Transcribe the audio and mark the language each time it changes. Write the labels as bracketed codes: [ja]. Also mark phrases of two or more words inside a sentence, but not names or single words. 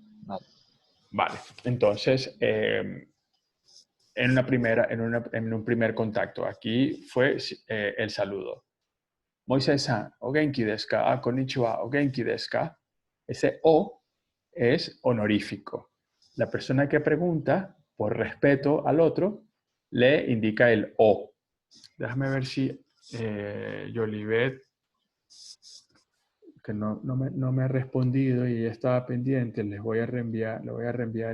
[es] Vale. Vale, entonces, en un primer contacto, aquí fue el saludo. [ja] Moisés-san, お元気ですか? あ、こんにちは、お元気ですか? [es] Ese o es honorífico. La persona que pregunta, por respeto al otro, le indica el o. Déjame ver si Yolivet, que no me ha respondido y estaba pendiente, le voy a reenviar